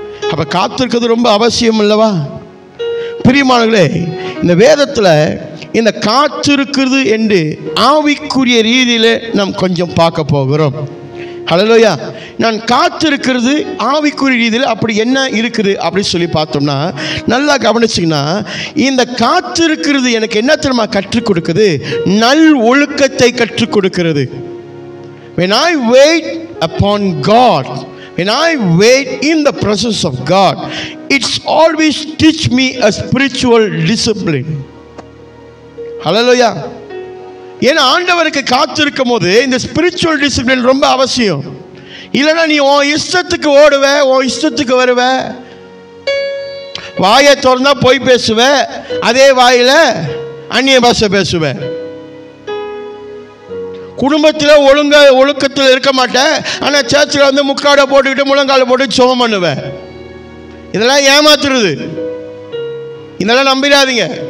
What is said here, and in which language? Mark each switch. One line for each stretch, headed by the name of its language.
Tamil: அப்போ காத்திருக்கிறது ரொம்ப அவசியம் அல்லவா? பிரியமானவர்களே, இந்த வேதத்தில் இந்த காத்திருக்கிறது என்று ஆவிக்குரிய ரீதியில் நாம் கொஞ்சம் பார்க்க போகிறோம். ஹல்லேலூயா. நான் காத்திருக்கிறது ஆவிக்குரிய ரீதியில் அப்படி என்ன இருக்குது அப்படின்னு சொல்லி பார்த்தோம்னா, நல்லா கவனிச்சிங்கன்னா, இந்த காத்திருக்கிறது எனக்கு என்ன தெரியுமா கற்றுக் கொடுக்குது? நல் ஒழுக்கத்தை கற்றுக் கொடுக்கிறது.
English: When I wait upon God, when I wait in the presence of God, it's always teach me a spiritual discipline. Hallelujah.
Tamil: ஏன்னா ஆண்டவருக்கு காத்திருக்கும் போது இந்த ஸ்பிரிச்சுவல் டிசிப்ளின் ரொம்ப அவசியம். இல்லைன்னா நீ உன் இஷ்டத்துக்கு ஓடுவ, உன் இஷ்டத்துக்கு வருவ, வாயை திறந்தா போய் பேசுவ, அதே வாயில அந்நிய பாஷை பேசுவ, குடும்பத்தில் ஒழுக்கத்தில் இருக்க மாட்டேன், ஆனால் சர்ச்சில் வந்து முக்காடை போட்டுக்கிட்டு முழங்கால போட்டு ஜெபம் பண்ணுவேன். இதெல்லாம் ஏமாத்துறது. இதெல்லாம் நம்பிடாதீங்க.